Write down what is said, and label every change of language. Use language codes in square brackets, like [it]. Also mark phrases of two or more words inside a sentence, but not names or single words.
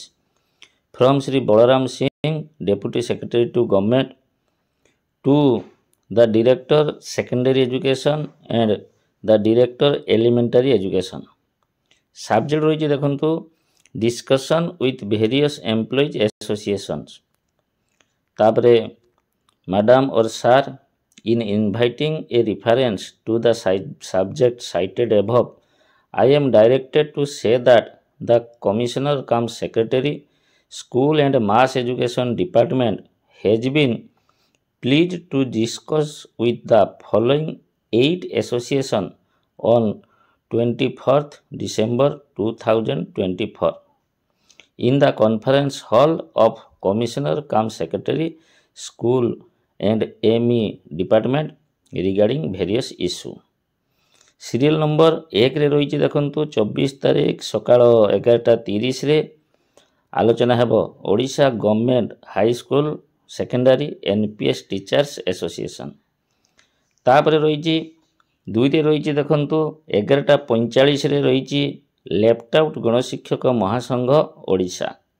[en] From Shri Balaram Singh, Deputy Secretary to Government, to the Director Secondary Education and the Director Elementary Education. [or] ସବଜେକ୍ଟ ରହିଛି ଦେଖନ୍ତୁ [en] discussion with various employees associations. [or] ତାପରେ [en] madam or sir, in inviting a reference to the subject cited above, I am directed to say that the Commissioner cum Secretary, School and Mass Education Department has been pleased to discuss with the following 8 associations on 24th December 2024 in the conference hall of Commissioner cum Secretary, School and ME Department regarding various issue। serial number [or] 1ରେ ରହିଛି ଦେଖନ୍ତୁ 24 ତାରିଖ ସକାଳ 11:30ରେ ଆଲୋଚନା ହେବ ଓଡ଼ିଶା ଗଭର୍ଣ୍ଣମେଣ୍ଟ ହାଇସ୍କୁଲ ସେକେଣ୍ଡାରୀ NPS ଟିଚର୍ସ ଆସୋସିଏସନ୍। ତାପରେ ରହିଛି 2ରେ ରହିଛି ଦେଖନ୍ତୁ 11:45ରେ ରହିଛି ଲେଫ୍ଟ ଆଉଟ୍ ଗଣଶିକ୍ଷକ ମହାସଂଘ ଓଡ଼ିଶା।